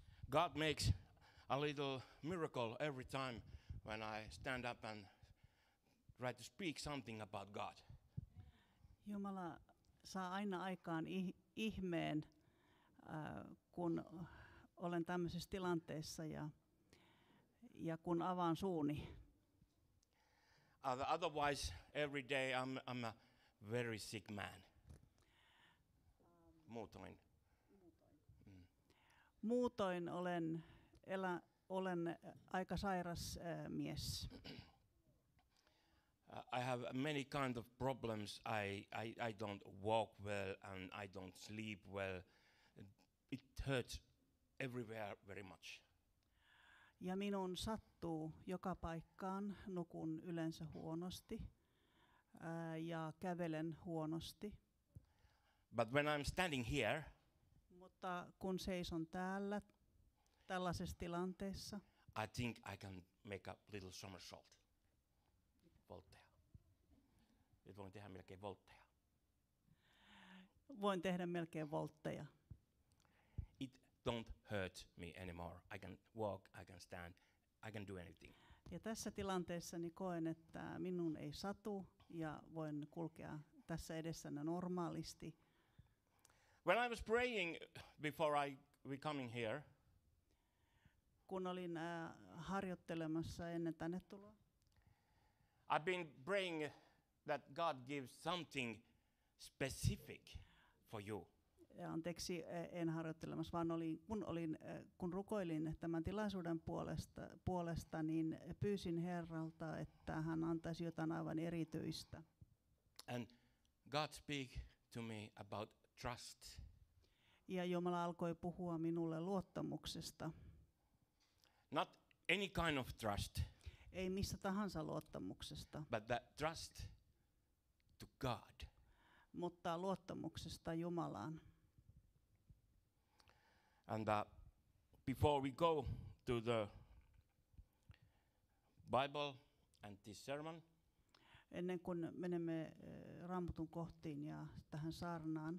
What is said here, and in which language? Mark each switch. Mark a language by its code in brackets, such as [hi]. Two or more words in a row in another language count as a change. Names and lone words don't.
[en] God makes a little miracle every time when I stand up and try to speak something about God. [fi] Jumala saa aina aikaan ihmeen, kun olen tämmöisessä tilanteessa ja kun avaan suuni. [en] Otherwise, every day I'm a very sick man. [fi] Muutoin. Muutoin olen aika sairas mies. [en] I have many kind of problems. I don't walk well and I don't sleep well. It hurts everywhere very much. [fi] Ja minun sattuu joka paikkaan, nukun yleensä huonosti ja kävelen huonosti. [en] But when I'm standing here, [fi] Mutta kun seison täällä tällaisessa tilanteessa, [en] I think I can make a little somersault. [fi] Voltteja. Nyt voin tehdä melkein voltteja. voin tehdä melkein voltteja. [en] It don't hurt me anymore. I can walk, I can stand, I can do anything. [fi] Ja tässä tilanteessa niin koen, että minun ei satu ja voin kulkea tässä edessänne normaalisti. [en] When I was praying before we coming here, [fi] Kun olin harjoittelemassa ennen tänne tuloa, [en] I've been praying that God gives something specific for you. [fi] ja anteeksi, en harjoittelemassa, vaan kun rukoilin tämän tilaisuuden puolesta, niin pyysin Herralta, että hän antaisi jotain aivan erityistä. [en] And God speak to me about trust. [fi] Ja Jumala alkoi puhua minulle luottamuksesta. [en] Not any kind of trust, [fi] Ei missä tahansa luottamuksesta, [en] but that trust to God. [fi] mutta luottamuksesta Jumalaan. [en] And before we go to the Bible and this sermon, [fi] Ennen kuin menemme Raamatun kohtiin ja tähän saarnaan,